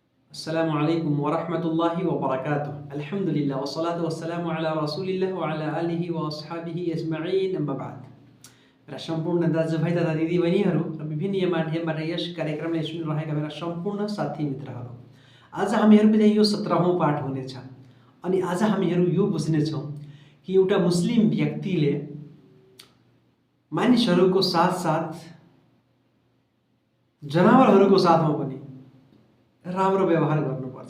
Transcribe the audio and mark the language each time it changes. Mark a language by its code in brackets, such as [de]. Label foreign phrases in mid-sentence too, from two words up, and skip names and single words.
[ar] السلام عليكم ورحمة الله وبركاته. الحمد لله والصلاة والسلام على رسول الله وعلى آله وأصحابه أجمعين، أما بعد. [ne] मेरा सम्पूर्ण दाजुभाइ तथा दिदीबहिनीहरू र विभिन्न माध्यमबाट यस कार्यक्रमलाई सुनिरहेका मेरा सम्पूर्ण साथी मित्रहरू, आज हामीहरूको चाहिँ यो 17औं पाठ हुनेछ। अनि आज हामीहरू यो बुझ्नेछौँ कि एउटा मुस्लिम व्यक्तिले मानिसहरूको साथसाथ जनावरहरूको साथमा पनि राम्रो व्यवहार गर्नुपर्छ।